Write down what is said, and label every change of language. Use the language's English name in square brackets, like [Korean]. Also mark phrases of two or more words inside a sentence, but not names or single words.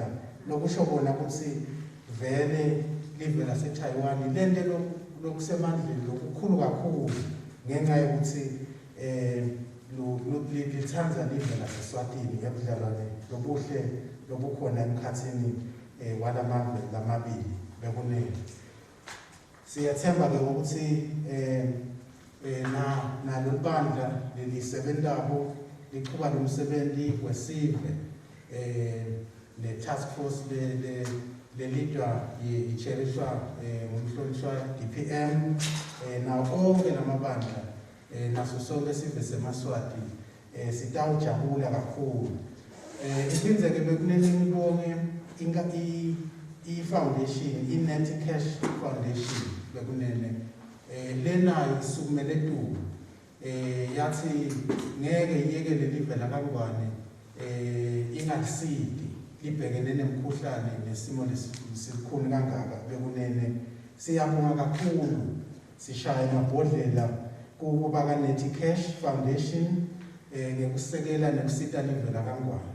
[Swati] Lokusho bona ukuthi vele live laseTaiwan lente lokusemandleni lokukhulu kakhulu ngenxa yokuthi lithanza live laseSwatini ebudlalwane lobuhle lobukhona emkhathini walamave lamabili bekunene. Siyathemba-ke ukuthi nalo bandla lelisebentako liqhuba lo msebenzi wesive le-task force lelidwa icherishwa ngumhlonishwa DPM nawo onke lamabandla naso sonke sive semaswati sitawujabula kakhulu. Iphindze-ke bekunene ngibonge i-foundation i-Net Cash Foundation bekunene lenayo isukumele eTuku yathi ngeke iyekele live lakangwane ingalisidi libhekene nemikhuhlane nesimo lesikhulu kangaka bekunene. Siyabonga kakhulu sishaya amabhodlela kuba ka-Net Cash Foundation ngekusekela nekusita live lakangwane.